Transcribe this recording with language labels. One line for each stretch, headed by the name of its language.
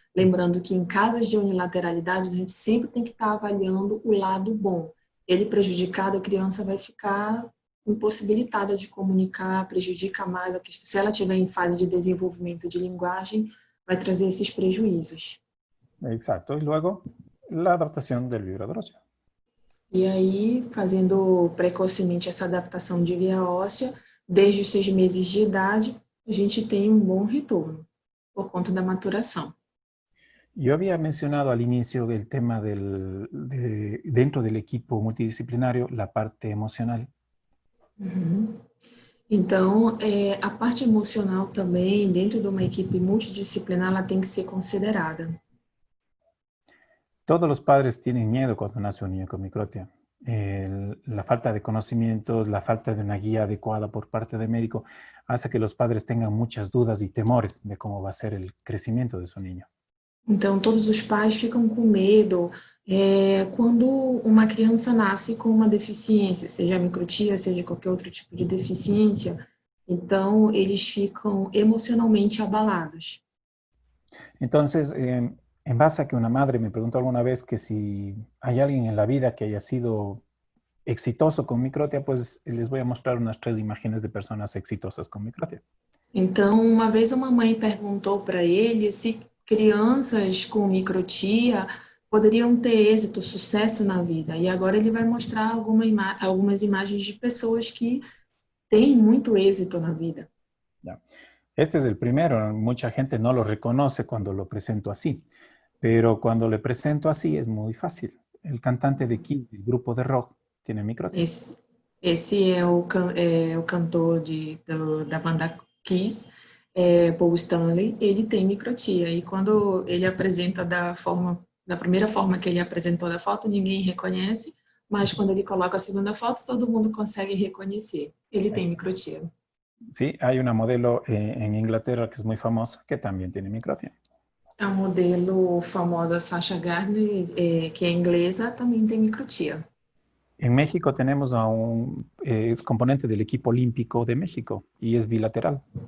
Portuguese: Lembrando que em casos de unilateralidade, a gente sempre tem que estar avaliando o lado bom. Ele prejudicado, a criança vai ficar impossibilitada de comunicar, prejudica mais a questão. Se ela estiver em fase de desenvolvimento de linguagem, vai trazer esses prejuízos.
Spanish: Exacto. Y luego, la adaptación del vibrador óseo.
Portuguese: E aí, fazendo precocemente essa adaptação de via óssea, desde os 6 meses de idade, a gente tem um bom retorno, por conta da maturação.
Spanish: Yo había mencionado al inicio el tema dentro del equipo multidisciplinario, la parte emocional. Uhum.
Portuguese: Então, a parte emocional também, dentro de uma equipe multidisciplinar, ela tem que ser considerada.
Spanish: Todos los padres tienen miedo cuando nace un niño con microtia. La falta de conocimientos, la falta de una guía adecuada por parte del médico hace que los padres tengan muchas dudas y temores de cómo va a ser el crecimiento de su niño.
Portuguese: Então, todos os pais ficam com medo quando uma criança nasce com uma deficiência, seja microtia, seja qualquer outro tipo de deficiência. Então, eles ficam emocionalmente abalados.
Spanish: Entonces, en base a que una madre me preguntó alguna vez que si hay alguien en la vida que haya sido exitoso con microtia, pues les voy a mostrar unas 3 imágenes de personas exitosas con microtia.
Portuguese: Então, uma vez uma mãe perguntou para ele se crianças com microtia poderiam ter êxito, sucesso na vida. E agora ele vai mostrar algumas imagens de pessoas que têm muito êxito na vida.
Spanish: Ya. Este es el primero. Mucha gente no lo reconoce cuando lo presento así. Pero cuando le presento así es muy fácil. El cantante de Kiss, del grupo de rock, tiene microtia.
Portuguese: Esse é o cantor da banda Kiss. Paul Stanley, ele tem microtia. E quando ele apresenta da primeira forma que ele apresentou da foto, ninguém reconhece, mas quando ele coloca a segunda foto, todo mundo consegue reconhecer. Ele tem microtia.
Spanish: Sí, hay una modelo en Inglaterra que es muy famosa que también tiene microtia.
Portuguese: A modelo famosa Sasha Gardner, que é inglesa, também tem microtia.
Spanish: En México tenemos a un es componente del equipo olímpico de México y es bilateral.